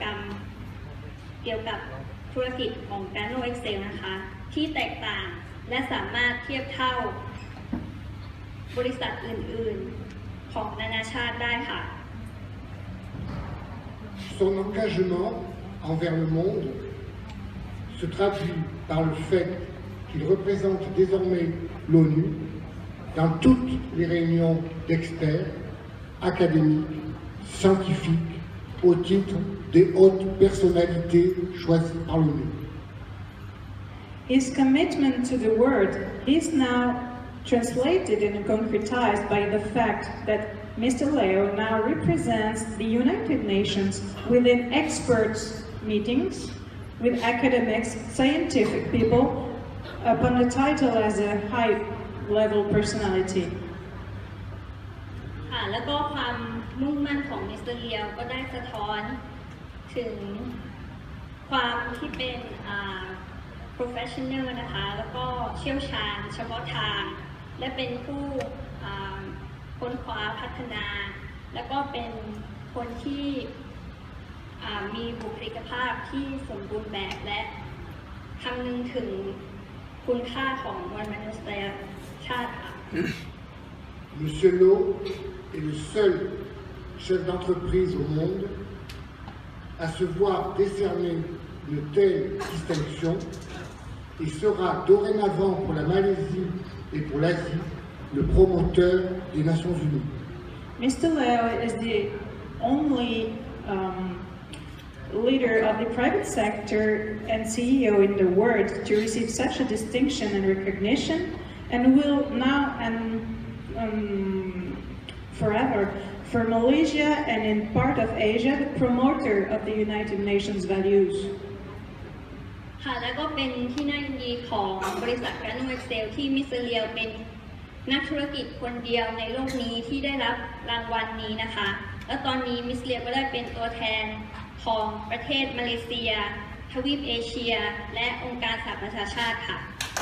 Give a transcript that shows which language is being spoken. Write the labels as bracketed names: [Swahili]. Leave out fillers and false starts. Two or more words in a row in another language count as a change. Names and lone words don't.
[Thai] รมเกี่ยวกับธุรกิจของ Gano Excel นะคะที่แตกต่างและสามารถเทียบเท่าบริษัทอื่นๆของนานาชาติได้ค่ะ [French] Son engagement envers le monde se traduit par le fait qu'il représente désormais l'ONU dans toutes les réunions d'experts académiques, scientifiques, au titre des hautes personnalités choisies par l'ONU. [English] His commitment to the world is now translated and concretized by the fact that Mr. Leow now represents the United Nations within experts meetings with academics, scientific people, upon the title as a high-level personality. [Thai] แล้วก็ความมุ่งมั่นของมิสเตอร์เลียวก็ได้สะท้อนถึงความที่เป็น professional นะคะแล้วก็เชี่ยวชาญเฉพาะทางและเป็นผู้ค้นคว้าพัฒนาแล้วก็เป็นคนที่มีบุคลิกภาพที่สมบูรณ์แบบและคำนึงถึงคุณค่าของมวลมนุษยชาติค่ะ [French] Monsieur Leow est le seul chef d'entreprise au monde à se voir décerner une telle distinction et sera dorénavant pour la Malaisie et pour l'Asie le promoteur des Nations Unies. [English] Mr. Leow is the only leader of the private sector and CEO in the world to receive such a distinction and recognition, and will now and forever for Malaysia and in part of Asia the promoter of the United Nations values. [Thai] ค่ะและก็เป็นที่น่ายินดีของบริษัท Gano Excel ที่มิสเตอร์เลียวเป็นนักธุรกิจคนเดียวในโลกนี้ที่ได้รับรางวัลนี้นะคะและตอนนี้มิสเตอร์เลียวก็ได้เป็นตัวแทนของประเทศมาเลเซียทวีปเอเชียและองค์การสหประชาชาติค่ะ